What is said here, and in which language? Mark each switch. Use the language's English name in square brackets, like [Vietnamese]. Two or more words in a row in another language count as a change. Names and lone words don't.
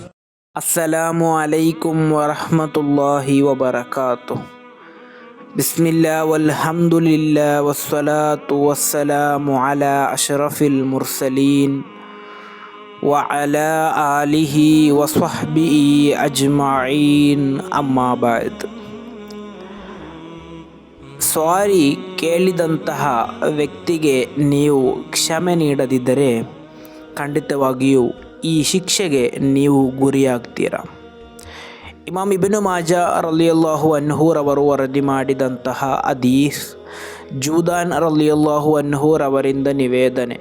[Arabic] السلام عليكم ورحمة الله وبركاته. بسم الله والحمد لله والصلاة والسلام على أشرف المرسلين وعلى آله وصحبه أجمعين أما بعد. [Kannada] ಸಾರಿ ಕೇಳಿದಂತಹ ವ್ಯಕ್ತಿಗೆ ನೀವು ಕ್ಷಮೆ ನೀಡದಿದ್ದರೆ ಖಂಡಿತವಾಗಿಯೂ ಈ ಶಿಕ್ಷೆಗೆ ನೀವು ಗುರಿಯಾಗ್ತೀರಾ. ಇಮಾಮ್ ಇಬ್ನು ಮಾಜಾ [Arabic] رضي الله عنه [Kannada] ರವರು ವರದಿ ಮಾಡಿದಂತಹ ಹದೀಸ್, ಜೂದಾನ್ [Arabic] رضي الله عنه [Kannada] ರವರಿಂದ ನಿವೇದನೆ.